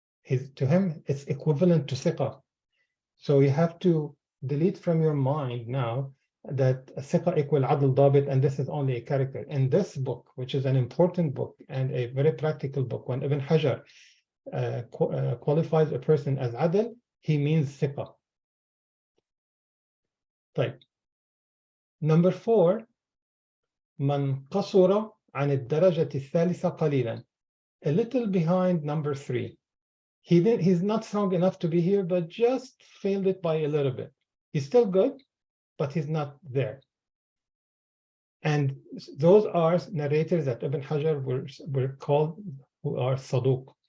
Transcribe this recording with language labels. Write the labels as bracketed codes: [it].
[en] To him, it's equivalent to ثقة. So you have to delete from your mind now that ثقة equal عدل ضابط, and this is only a character. In this book, which is an important book and a very practical book, when Ibn Hajar qualifies a person as عدل, he means ثقة. [ar] طيب. [en] Number 4, [ar] من قصر عن الدرجة الثالثة قليلا. [en] A little behind number 3. He's not strong enough to be here, but just failed it by a little bit. He's still good, but he's not there. And those are narrators that Ibn Hajar were called, who are صدوق.